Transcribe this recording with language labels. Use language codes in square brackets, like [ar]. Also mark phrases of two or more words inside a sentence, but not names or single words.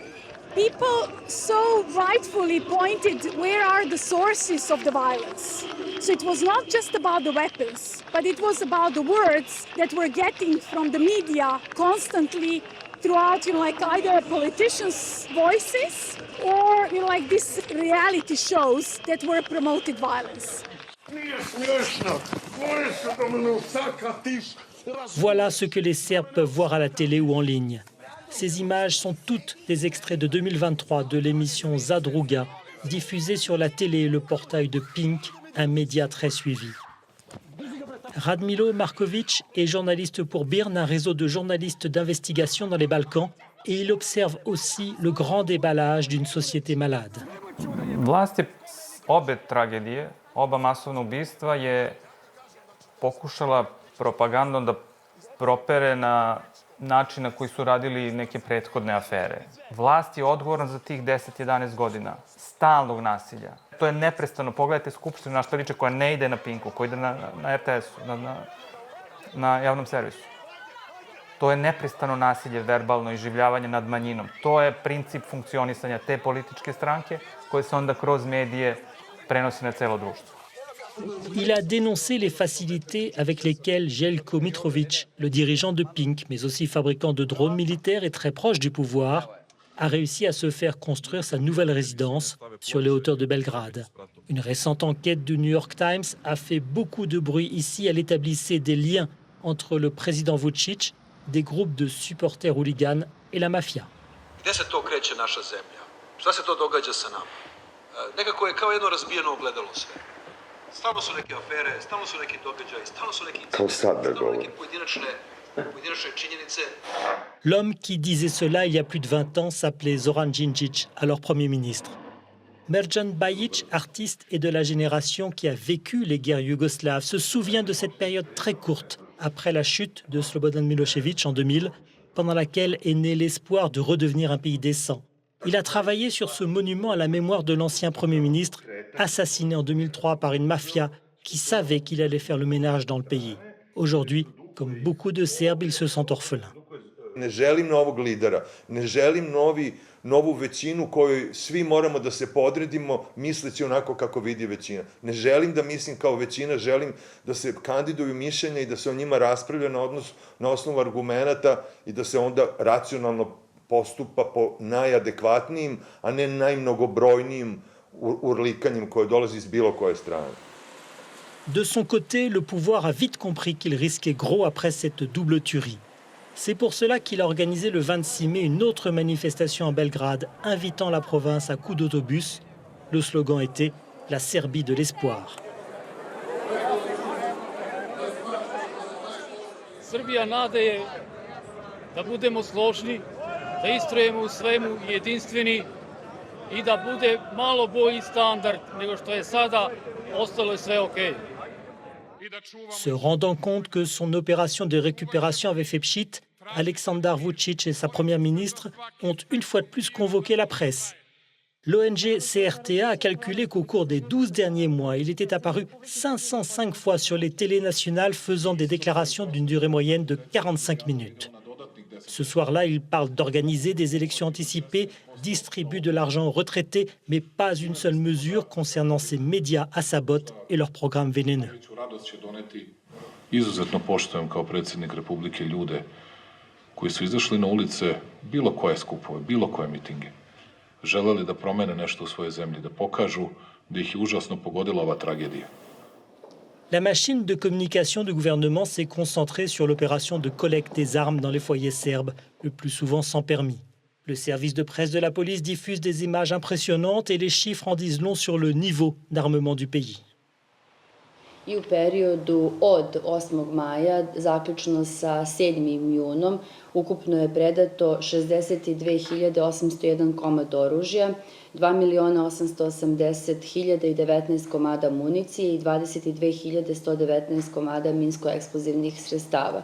[en] People so rightfully pointed where are the sources of the violence. So it was not just about the weapons, but it was about the words that we're getting from the media constantly throughout, either politicians' voices or, these reality shows that were promoted violence. [fr] Voilà ce que les Serbes peuvent voir à la télé ou en ligne. Ces images sont toutes des extraits de 2023 de l'émission Zadruga, diffusée sur la télé et le portail de Pink, un média très suivi. Radmilo Markovic est journaliste pour BIRN, un réseau de journalistes d'investigation dans les Balkans, et il observe aussi le grand déballage d'une société malade. [sr] Vlast je obe tragedije, oba masovna ubistva je pokušala propagandom da propere na način na koji su radili neke prethodne afere. Vlast je odgovorna za tih 10-11 godina stalnog nasilja. To je neprestano. Pogledajte Skupštinu na što liče koja ne ide na Pinku, koja ide na RTS-u, na javnom servisu. To je neprestano nasilje, verbalno iživljavanje nad manjinom. To je princip funkcionisanja te političke stranke koje se onda kroz medije prenosi na celo društvo. [fr] Il a dénoncé les facilités avec lesquelles Jelko Mitrovic, le dirigeant de Pink, mais aussi fabricant de drones militaires et très proche du pouvoir, a réussi à se faire construire sa nouvelle résidence sur les hauteurs de Belgrade. Une récente enquête du New York Times a fait beaucoup de bruit ici. Elle établissait des liens entre le président Vučić, des groupes de supporters hooligans et la mafia. [sr] Gde se to kreće naša zemlja? Šta se to događa sa nama? Nekako je kao jedno razbijeno ogledalo sve. Stalno su neke afere, stalno su neki događaji, stalno su neki incidenti, stalno neke pojedinačne činjenice. [fr] L'homme qui disait cela il y a plus de 20 ans s'appelait Zoran Djindjic, alors Premier ministre. Merjan Bajic, artiste et de la génération qui a vécu les guerres yougoslaves, se souvient de cette période très courte après la chute de Slobodan Milošević en 2000, pendant laquelle est né l'espoir de redevenir un pays décent. Il a travaillé sur ce monument à la mémoire de l'ancien Premier ministre, assassiné en 2003 par une mafia qui savait qu'il allait faire le ménage dans le pays. Aujourd'hui, comme beaucoup de Serbes, il se sent orphelin. [sr] Ne želim novog lidera, ne želim novu većinu kojoj svi moramo da se podredimo misleći onako kako vidi većina. Ne želim da mislim kao većina, želim da se kandiduju mišljenja i da se o njima raspravlja na osnovu argumenata i da se onda racionalno postupa po najadekvatnijim, a ne najmnogobrojnijim urlikanjem koje dolazi iz bilo koje strane. [fr] De son côté, le pouvoir a vite compris qu'il risquait gros après cette double tuerie. C'est pour cela qu'il a organisé le 26 mai une autre manifestation à Belgrade, invitant la province à coups d'autobus. Le slogan était « La Serbie de l'espoir ». [sr] Srbija nade je da budemo složni, da istrajemo u svemu i jedinstveni i da bude malo bolji standard nego što je sada, ostalo je sve okej. [fr] Se rendant compte que son opération de récupération avait fait pchit, Aleksandar Vučić et sa première ministre ont une fois de plus convoqué la presse. L'ONG CRTA a calculé qu'au cours des 12 derniers mois, il était apparu 505 fois sur les télés nationales faisant des déclarations d'une durée moyenne de 45 minutes. Ce soir-là, il parle d'organiser des élections anticipées, distribue de l'argent aux retraités, mais pas une seule mesure concernant ces médias à sa botte et leurs programmes vénéneux. [sr] Izuzetno poštujem kao predsjednik Republike ljude koji su izašli na ulice, bilo koje skupove, bilo koje mitinge, želeli da promene nešto u svojoj zemlji, da pokažu da ih je užasno pogodila ova tragedija. [fr] La machine de communication du gouvernement s'est concentrée sur l'opération de collecte des armes dans les foyers serbes, le plus souvent sans permis. Le service de presse de la police diffuse des images impressionnantes et les chiffres en disent long sur le niveau d'armement du pays. [sr] I u periodu od 8. maja, zaključno sa 7. junom, ukupno je predato 62.801 komad oružja, 2.880.019 komada municije i 22.119 komada minsko-eksplozivnih sredstava.